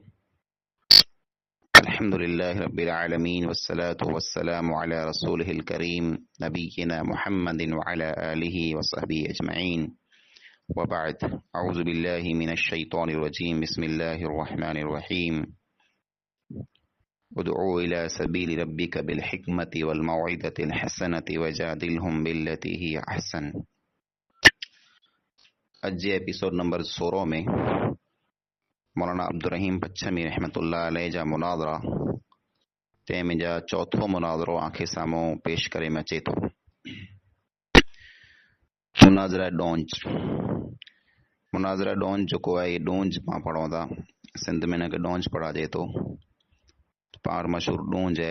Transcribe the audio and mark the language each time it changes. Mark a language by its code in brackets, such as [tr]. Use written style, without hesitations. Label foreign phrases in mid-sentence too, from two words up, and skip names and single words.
[ar] الحمد لله رب العالمين والصلاة والسلام على رسوله الكريم نبينا محمد وعلى آله وصحبه أجمعين وبعد. أعوذ بالله من الشيطان الرجيم بسم الله الرحمن الرحيم. ادع إلى سبيل ربك بالحكمة والموعظة الحسنة وجادلهم بالتي هي أحسن. [sd] अज [en] episode number [sd] 16 में मौलाना अब्दुर रहीम पच्छमी [ar] رحمة الله عليه [sd] जा मुनाज़रा तंहिं जा चौथो मुनाज़रो आंखे साम्हूं पेश करे में अचे थो। मुनाज़रा डोंज जेको आहे डोंज पाण पढ़ूं था, सिंध में हिनखे डोंज पढ़ाजे थो, पाण मशहूर डोंज है।